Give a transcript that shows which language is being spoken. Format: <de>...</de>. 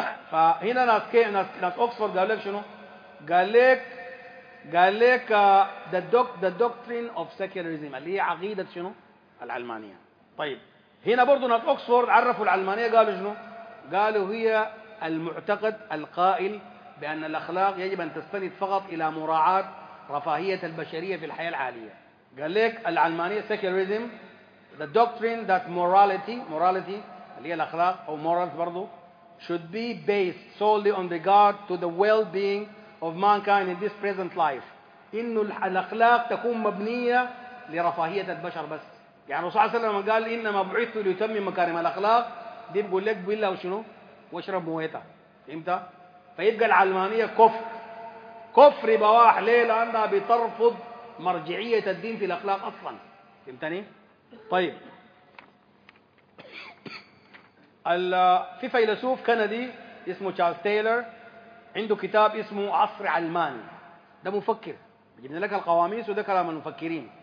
<ar>فهنا ناس أكسفورد قال لك شنو؟ قال لك</ar> <en>the doctrine of secularism</en> <ar>اللي هي عقيدة شنو؟ العلمانية. طيب هنا برضو ناس أكسفورد عرفوا العلمانية قالوا شنو؟ قالوا هي المعتقد القائل بأن الأخلاق يجب أن تستند فقط إلى مراعاة رفاهية البشرية في الحياة العالية. قال لك العلمانية</ar> <en>secularism the doctrine that morality</en> <ar>اللي هي الأخلاق أو</ar> <en>morals</en> <ar>برضو</ar> <en>should be based solely on regard to the well-being of mankind in this present life.</en> <ar>إن الأخلاق تكون مبنية لرفاهية البشر بس. يعني رسول صلى الله عليه وسلم قال إنما بعثت لأتمم مكارم الأخلاق، دي بقول لك بالله وشنو؟ واشرب مويتها، فهمت؟ فيبقى العلمانية كفر، كفر بواح. ليه؟ لأنها بترفض مرجعية الدين في الأخلاق أصلا، فهمتني؟ طيب في فيلسوف كندي اسمه تشارلز تايلر عنده كتاب اسمه عصر علماني، ده مفكر جبنا لك القواميس وده كلام المفكرين.</ar>